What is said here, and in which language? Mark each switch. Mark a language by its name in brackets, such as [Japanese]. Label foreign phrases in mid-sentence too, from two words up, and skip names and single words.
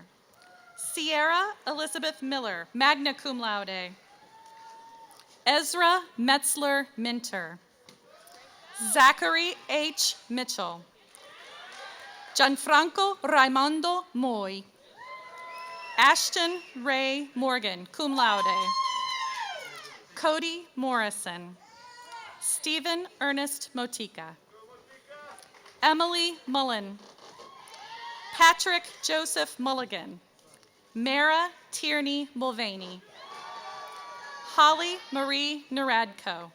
[English] Sierra Elizabeth Miller, [Latin] magna cum laude. [English] Ezra Metzler Minter. Zachary H. Mitchell. Gianfranco Raimondo Moy. Ashton Ray Morgan, [Latin] cum laude. [English] Cody Morrison. Stephen Ernest Motika. Emily Mullen. Patrick Joseph Mulligan. Mara Tierney Mulvaney. Holly Marie Naradko.